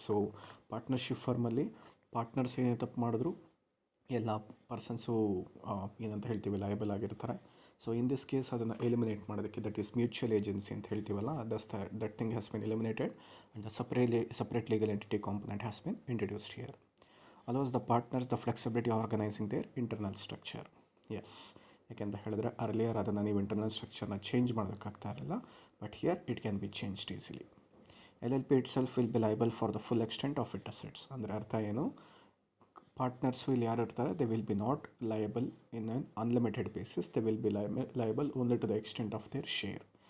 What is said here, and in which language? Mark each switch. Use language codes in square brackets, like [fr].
[kn] So partnership ಫರ್ಮಲ್ಲಿ partners ಏನೇ ತಪ್ಪು ಮಾಡಿದ್ರು ಎಲ್ಲ ಪರ್ಸನ್ಸು ಏನಂತ ಹೇಳ್ತೀವಿ ಲಯಬಲ್ ಆಗಿರ್ತಾರೆ. [en] so in this case [kn] ಅದನ್ನು ಎಲಿಮಿನೇಟ್ ಮಾಡೋದಕ್ಕೆ, [en] that is mutual agency [kn] ಅಂತ ಹೇಳ್ತೀವಲ್ಲ, [en] That thing has been eliminated and the separate legal entity component has been introduced here. allows the partners the flexibility organizing their internal structure. [kn] Yes, ಯಾಕೆಂತ ಹೇಳಿದ್ರೆ earlier ಅದನ್ನು ನೀವು internal ಸ್ಟ್ರಕ್ಚರ್ನ change ಮಾಡೋದಕ್ಕಾಗ್ತಾ ಇರಲಿಲ್ಲ, [en] But here it can be changed easily. LLP itself will be liable for the full extent of it assets. [kn] ಅಂದರೆ ಅರ್ಥ ಏನು, partners ಇಲ್ಲಿ ಯಾರು ಇರ್ತಾರೆ, [en] They will be not liable in an unlimited basis, they will be liable only to the extent of their share.